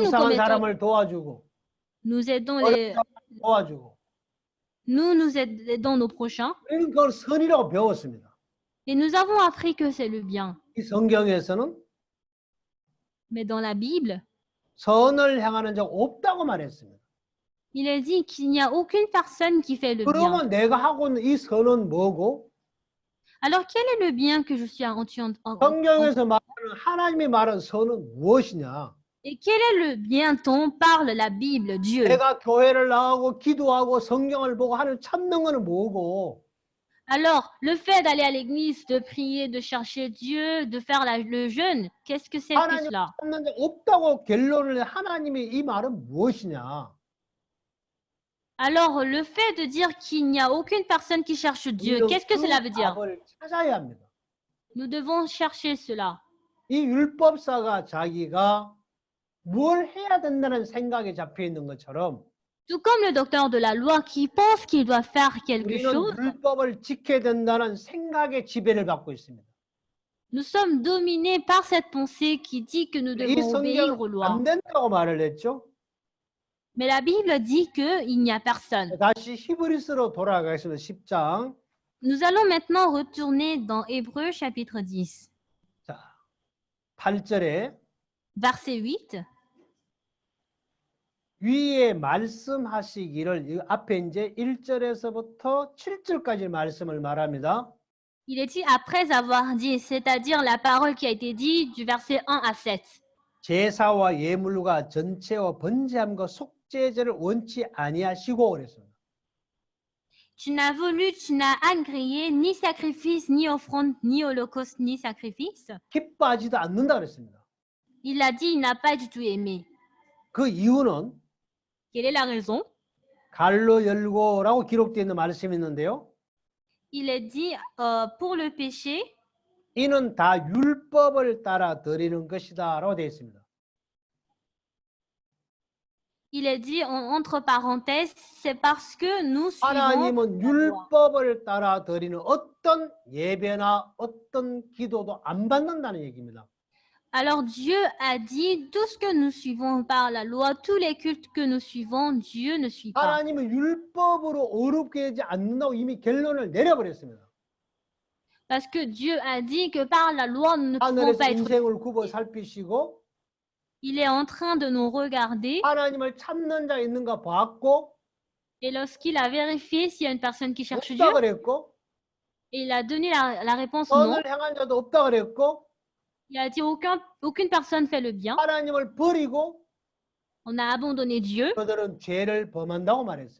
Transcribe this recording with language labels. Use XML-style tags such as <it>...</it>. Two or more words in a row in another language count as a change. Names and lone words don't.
<ko>불쌍한 사람을 도와주고</ko> <fr>nous aidons</fr> <ko>어려운 사람을 도와주고</ko> <fr>nous aidons nos prochains</fr> <ko>우리는 그걸 선이라고 배웠습니다.</ko> <fr>et nous avons appris que c'est le bien.</fr> <ko>이 성경에서는</ko> <fr>Mais dans la Bible,</fr> <ko>선을 행하는 자가 없다고 말했습니다.</ko> <fr>il est dit qu'il n'y a aucune personne qui fait le bien.</fr> <ko>그러면 내가 하고 있는 이 선은 뭐고?</ko> <fr>Alors quel est le bien que je suis en</fr> <ko>성경에서 말하는 하나님이 말하는 선은 무엇이냐?</ko> <fr>Et quel est le bien dont parle la Bible, Dieu?</fr> <ko>내가 교회를 나가고 기도하고 성경을 보고 하나님 찾는 거는 뭐고?</ko> <fr>Alors, le fait d'aller à l'église, de prier, de chercher Dieu, de faire le jeûne, qu'est-ce que c'est que</fr> <ko>하나님</ko> <fr>cela?</fr> <ko>찾는 자 없다고 결론을 내 하나님이 이 말은 무엇이냐?</ko> <fr>Alors, le fait de dire qu'il n'y a aucune personne qui cherche Dieu,</fr> <ko>우리는</ko> <fr>qu'est-ce que</fr> <ko>그</ko> <fr>cela veut dire?</fr> <ko>답을 찾아야 합니다.</ko> <fr>Nous devons chercher cela.</fr> <ko>이 율법사가 자기가 뭘 해야 된다는 생각에 잡혀 있는 것처럼</ko> <fr>Tout comme le docteur de la loi qui pense qu'il doit faire quelque</fr> <ko>우리는</ko> <fr>chose,</fr> <ko>율법을 지켜야 된다는 생각의 지배를 받고 있습니다.</ko> <fr>nous sommes dominés par cette pensée qui dit que nous</fr> <ko>이</ko> <fr>devons obéir aux</fr> <ko>성경은</ko> <fr>lois.</fr> <ko>안 된다고 말을 했죠.</ko> <fr>Mais la Bible dit qu'il n'y a personne.</fr> <ko>다시 히브리서로 돌아가겠습니다. 10장.</ko> <fr>Nous allons maintenant retourner dans Hébreux chapitre 10,</fr> <ko>자, 8절에</ko> <fr>verset 8.</fr> <ko>위에 말씀하시기를 이 앞에 이제 1절에서부터 7절까지 말씀을 말합니다.</ko> <fr>Il est dit après avoir dit, c'est-à-dire la parole qui a été dite du verset 1 à 7.</fr> <ko>제사와 예물과 전체와 번제함과 속죄제를 원치 아니하시고 그랬습니다.</ko> <fr>Tu n'as voulu, tu n'as agréé ni sacrifice, ni offrande, ni holocauste, ni sacrifice.</fr> <ko>기뻐하지도 않는다 그랬습니다.</ko> <fr>Il a dit, il n'a pas du tout aimé.</fr> <ko>그 이유는</ko> <fr>Quelle est la raison?</fr> <ko>갈로 열고라고 기록되어 있는 말씀이 있는데요.</ko> <fr>Il est dit, pour le péché,</fr> <ko>이는 다 율법을 따라 드리는 것이다 라고 되어 있습니다.</ko> <fr>il est dit, entre parenthèses, c'est parce que nous suivons</fr> <ko>하나님은</ko> <fr>la loi.</fr> <ko>율법을 따라 드리는 어떤 예배나 어떤 기도도 안 받는다는 얘기입니다.</ko> <fr>Alors Dieu a dit, tout ce que nous suivons par la loi, tous les cultes que nous suivons, Dieu ne suit pas.</fr> <ko>하나님은 율법으로 어렵게 되지 않는다고 이미 결론을 내려버렸습니다.</ko> <fr>Parce que Dieu a dit que par la loi, nous ne pouvons</fr> <ko>하늘에서</ko> <fr>pas être...</fr> <ko>인생을 굽어 살피시고</ko> <fr>Il est en train de nous regarder</fr> <ko>하나님을 찾는 자 있는가 봤고</ko> <fr>et lorsqu'il a vérifié s'il y a une personne qui cherche Dieu,</fr> <ko>없다 그랬고</ko> <fr>et il a donné la réponse non,</fr> <ko>선을 행한 자도 없다 그랬고</ko> <fr>il a dit aucune personne fait le bien,</fr> <ko>하나님을 버리고</ko> <fr>on a abandonné Dieu</fr> <ko>그들은 죄를 범한다고 말했어요.</ko>